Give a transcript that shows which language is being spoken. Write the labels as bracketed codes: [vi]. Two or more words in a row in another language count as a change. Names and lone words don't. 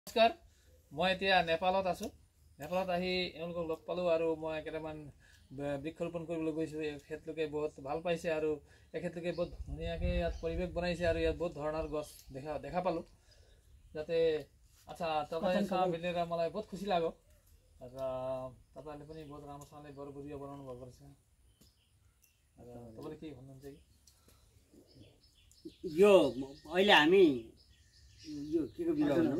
[hi] नमस्कार, मैं [as] এতিয়া নেপালত আছো। নেপালত আহি এওঁলোকক লগ পালো আৰু মই কেইটামান বৃক্ষৰোপণ কৰিবলৈ গৈছো। এখেতলোকে বহুত ভাল পাইছে আৰু এখেতলোকে বহুত ধুনীয়াকৈ ইয়াত পৰিৱেশ বনাইছে আৰু ইয়াত বহুত ধৰণৰ গছ দেখা পালো। [ne] যাতে अच्छा तपाईसँग भेटेर मलाई बहुत खुसी लाग्यो र तपाईहरुले पनि बहुत राम्रोसँगले बरबुरिया बनाउनु भएको रहेछ। र तपाईले के भन्नुहुन्छ कि यो अहिले हामी यो केको बिरुवा हो